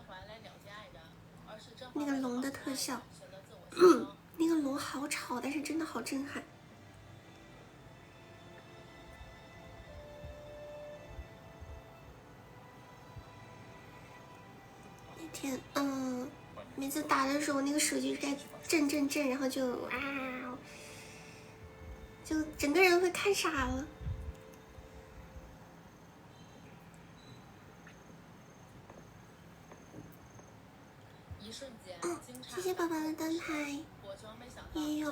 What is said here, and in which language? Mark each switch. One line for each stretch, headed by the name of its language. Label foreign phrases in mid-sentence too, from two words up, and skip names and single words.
Chinese: 那個龍的特效，那個龍好吵，但是真的好震撼。那天，每次打的時候，那個手機在震，然後就就整個人會看傻了。謝謝寶寶的燈牌，也有。